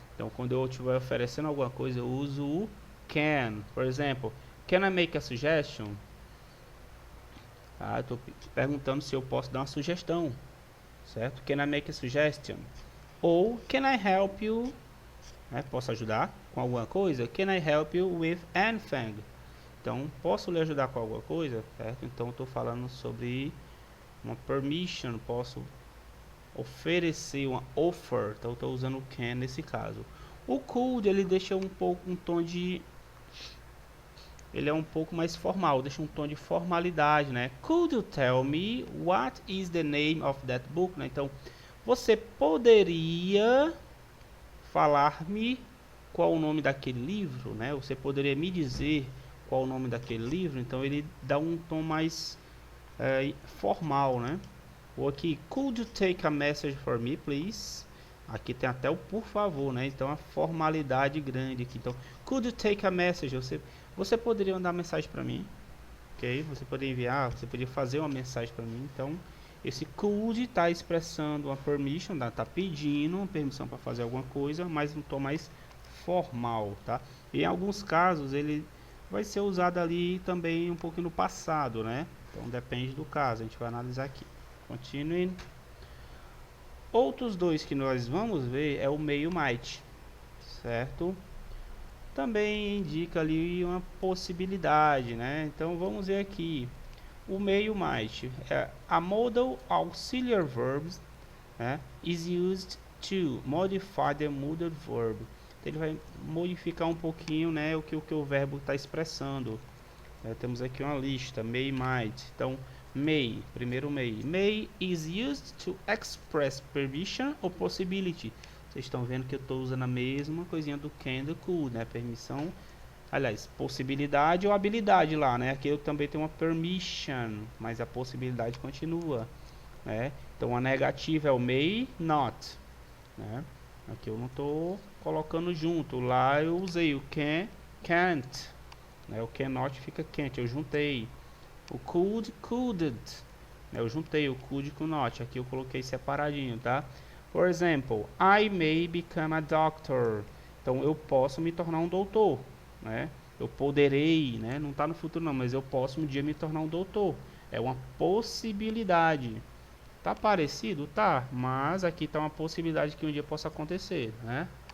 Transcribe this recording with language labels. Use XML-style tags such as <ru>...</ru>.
<pt>Então, quando eu estiver oferecendo alguma coisa, eu uso o can. Por exemplo,</pt> <en>can I make a suggestion?</en> <pt>Ah, estou perguntando se eu posso dar uma sugestão, certo?</pt> <en>Can I make a suggestion? Ou can I help you? Né?</en> <pt>Posso ajudar com alguma coisa?</pt> <en>Can I help you with anything?</en> <pt>Então, posso lhe ajudar com alguma coisa, certo? Então, estou falando sobre uma permission, posso oferecer uma offer, então estou usando o can nesse caso. O could, ele deixa um tom de... Ele é um pouco mais formal, deixa um tom de formalidade, né?</pt> <en>Could you tell me what is the name of that book? Né?</en> <pt>Então, você poderia falar-me qual o nome daquele livro, né? Você poderia me dizer qual o nome daquele livro? Então, ele dá um tom mais formal, né? Ou aqui,</pt> <en>could you take a message for me, please?</en> <pt>Aqui tem até o por favor, né? Então, a formalidade grande aqui.</pt> <en>Então, could you take a message?</en> <pt>Você poderia mandar mensagem para mim, ok? Você poderia enviar, você poderia fazer uma mensagem para mim. Então, esse could está expressando uma permission, está pedindo uma permissão para fazer alguma coisa, mas um tom mais formal, tá? E em alguns casos, ele vai ser usado ali também um pouquinho no passado, né? Então, depende do caso, a gente vai analisar aqui.</pt> <en>Continuing.</en> <pt>Outros dois que nós vamos ver é o may e o might, certo? Também indica ali uma possibilidade, né? Então vamos ver aqui o may e o might.</pt> <en>A modal auxiliary verbs, né, is used to modify the modal verb.</en> <pt>Então, ele vai modificar um pouquinho, né, o que o verbo está expressando. Temos aqui uma lista, may e might. Então, may, primeiro may.</pt> <en>May is used to express permission or possibility.</en> <pt>Vocês estão vendo que eu estou usando a mesma coisinha do can do could, né? Permissão, aliás, possibilidade ou habilidade lá, né? Aqui eu também tenho uma permission, mas a possibilidade continua, né? Então a negativa é o may not, né? Aqui eu não estou colocando junto. Lá eu usei o can, can't, né? O cannot fica can't, eu juntei. O could, couldn't, né? Eu juntei o could com not. Aqui eu coloquei separadinho, tá?</pt> <en>For example, I may become a doctor.</en> <pt>Então, eu posso me tornar um doutor, né? Eu poderei, né? Não está no futuro não, mas eu posso um dia me tornar um doutor. É uma possibilidade. Tá parecido? Tá, mas aqui está uma possibilidade que um dia possa acontecer, né?</pt>